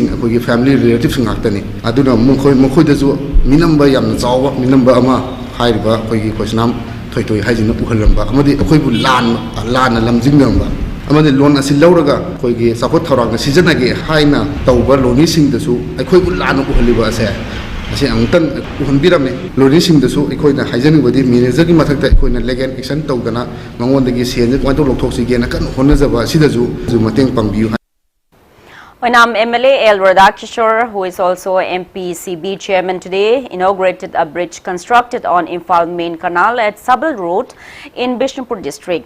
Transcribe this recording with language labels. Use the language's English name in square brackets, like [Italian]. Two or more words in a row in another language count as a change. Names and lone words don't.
[Manipuri] ꯑꯩꯈꯣꯏꯒꯤ [English] family relativesꯁꯤꯡ [Manipuri] ꯉꯥꯛꯇꯅꯤ ꯑꯗꯨꯅ ꯃꯈꯣꯏꯗꯁꯨ ꯃꯤꯅꯝꯕ ꯌꯥꯝꯅ ꯆꯥꯎꯕ ꯃꯤꯅꯝꯕ ꯑꯃ ꯍꯥꯏꯔꯤꯕ ꯑꯩꯈꯣꯏꯒꯤ ꯈꯣꯏꯁꯅꯥꯝ ꯊꯣꯏꯊꯣꯏ ꯍꯥꯏꯁꯤꯅ ꯎꯍꯜꯂꯝꯕ ꯑꯃꯗꯤ ꯑꯩꯈꯣꯏꯕꯨ ꯂꯥꯟꯅ ꯂꯝꯖꯤꯡꯂꯝꯕ ꯑꯃꯗꯤ ꯂꯣꯟ ꯑꯁꯤ ꯂꯧꯔꯒ ꯑꯩꯈꯣꯏꯒꯤ ꯆꯥꯎꯈꯠ ꯊꯧꯔꯥꯡꯗ ꯁꯤꯖꯤꯟꯅꯒꯦ ꯍꯥꯏꯅ ꯇꯧꯕ ꯂꯣꯅꯤꯁꯤꯡꯗꯁꯨ ꯑꯩꯈꯣꯏꯕꯨ ꯂꯥꯟꯅ ꯎꯍꯜꯂꯤꯕ ꯑꯁꯦ ꯑꯁꯤ ꯑꯃꯨꯛꯇꯪ ꯎꯍꯟꯕꯤꯔꯝꯃꯤ ꯂꯣꯅꯤꯁꯤꯡꯗꯁꯨ ꯑꯩꯈꯣꯏꯅ ꯍꯥꯏꯖꯅꯤꯡꯕꯗꯤ ꯃꯦꯅꯦꯖꯔꯒꯤ ꯃꯊꯛꯇ ꯑꯩꯈꯣꯏꯅ [English] legal action [Manipuri] ꯇꯧꯗꯅ ꯃꯉꯣꯟꯗꯒꯤ ꯁꯦꯟꯁꯦ ꯀꯃꯥꯏꯅ ꯂꯧꯊꯣꯛꯁꯤꯒꯦꯅ ꯀꯟꯅ ꯍꯣꯠꯅꯖꯕ ꯑꯁꯤꯗꯁꯨ ꯃꯇꯦꯡ ꯄꯥꯡꯕꯤꯌꯨ. [English] Oinam MLA L. Radhakishore, who is also MPCB chairman today, inaugurated a bridge constructed on Imphal Main Canal at Sabal Road in Bishnupur district.